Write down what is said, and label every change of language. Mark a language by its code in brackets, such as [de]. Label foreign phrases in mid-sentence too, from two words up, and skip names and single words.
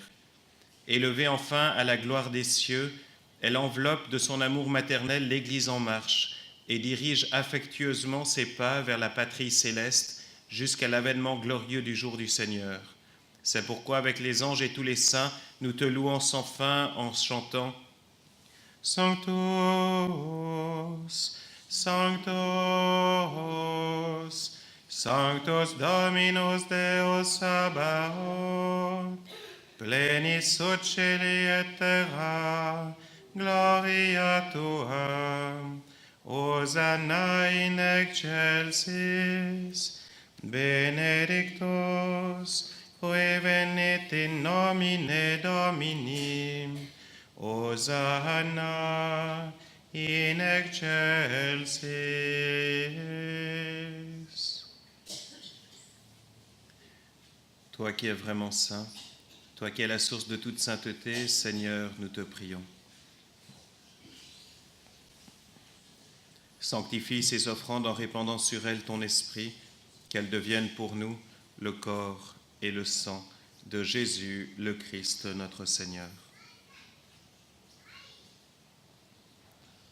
[fr] Élevée enfin à la gloire des cieux, elle enveloppe de son amour maternel l'Église en marche, et dirige affectueusement ses pas vers la patrie céleste jusqu'à l'avènement glorieux du jour du Seigneur. C'est pourquoi, avec les anges et tous les saints, nous te louons sans fin en chantant « [la] Sanctus, Sanctus, Sanctus Dominus Deus Sabaoth, plenis sut celi et terra, gloria tua. Hosanna in excelsis, benedictus, qui venit in nomine Domini, Hosanna in excelsis. [fr] Toi qui es vraiment saint, toi qui es la source de toute sainteté, Seigneur, nous te prions. Sanctifie ces offrandes en répandant sur elles ton esprit, qu'elles deviennent pour nous le corps et le sang de Jésus, le Christ, notre Seigneur.